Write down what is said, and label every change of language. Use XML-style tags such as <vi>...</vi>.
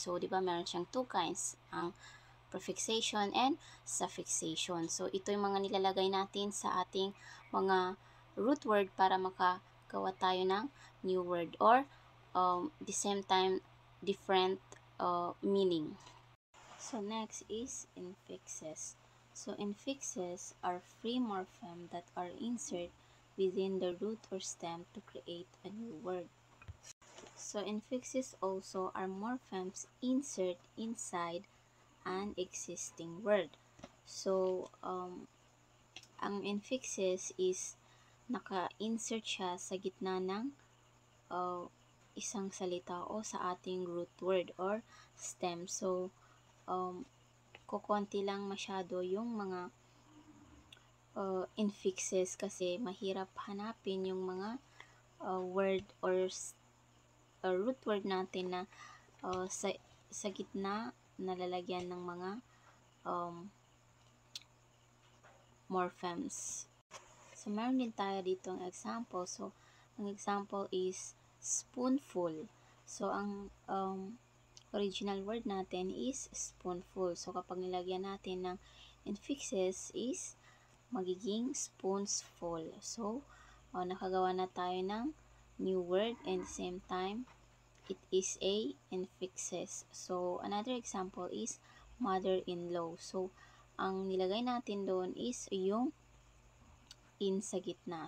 <tl>So, di ba meron siyang two kinds, ang prefixation and suffixation. So, ito yung mga nilalagay natin sa ating mga root word para makagawa tayo ng new word or the same time different meaning.</tl> <en>So, next is infixes. So, infixes are free morphemes that are inserted within the root or stem to create a new word. So, infixes also are morphemes inserted inside an existing word.</en> <tl>So, ang infixes is naka-insert siya sa gitna ng isang salita o sa ating root word or stem. So, kukonti lang masyado yung mga infixes kasi mahirap hanapin yung mga word or root word natin na sa gitna nalalagyan ng mga morphemes. So, meron din tayo dito ang example. So, ang example is spoonful. So, ang original word natin is spoonful. So, kapag nilagyan natin ng infixes is magiging spoonsful. So, nakagawa na tayo ng new word and the same time,</tl> <en>it is a infixes. So, another example is mother-in-law.</en> <tl>So, ang nilagay natin doon is yung in sa gitna.</tl>